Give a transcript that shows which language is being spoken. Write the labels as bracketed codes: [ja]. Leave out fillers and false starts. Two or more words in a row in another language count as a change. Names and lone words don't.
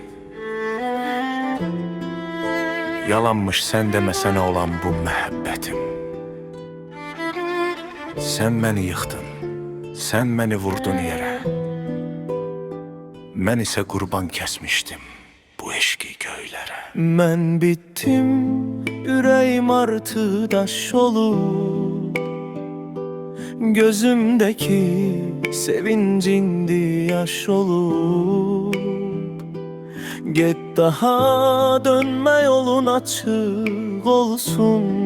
[tr] Yalanmış sen demesene olan bu məhəbbətim. Sen beni yıktın, sen beni vurdun yere. Ben ise kurban kesmiştim bu eşki göylere. [az] Mən bittim, ürəyim artı daş olub. [tr] Gözümdeki sevincindi yaş olub. Get daha dönme yolun açık olsun.